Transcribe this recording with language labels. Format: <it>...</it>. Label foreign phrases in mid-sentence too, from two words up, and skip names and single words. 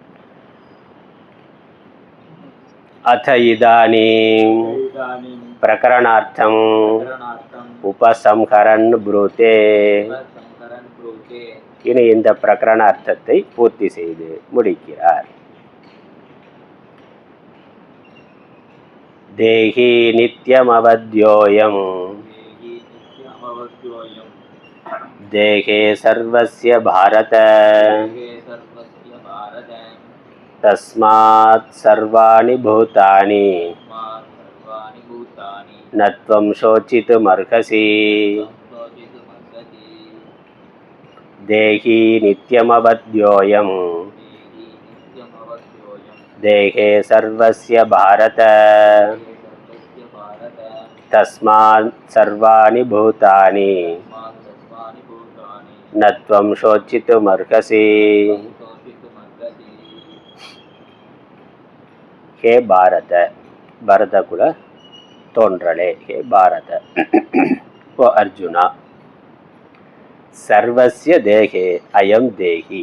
<sa>अथ इदानीं प्रकरणार्थम् उपसंहरन् ब्रूते.</sa> <ta>இனி இந்த பிரகரணார்த்தத்தை பூர்த்தி செய்து முடிக்கிறார்.</ta> <sa>देही नित्यमवध्योऽयं देहे सर्वस्य भारत तस्मात् सर्वाणि भूतानि न त्वं शोचितुमर्हसि. देही नित्यमवध्योऽयं देहे सर्वस्य भारत तस्मात् सर्वाणि भूतानि न त्वं शोचितुमर्हसि.</sa> <ta>ஹே பாரத, பரதகுல தோன்றலே, ஹே பாரத, ஓ அர்ஜுனா,</ta> <sa>सर्वस्य देहे अयं देही.</sa>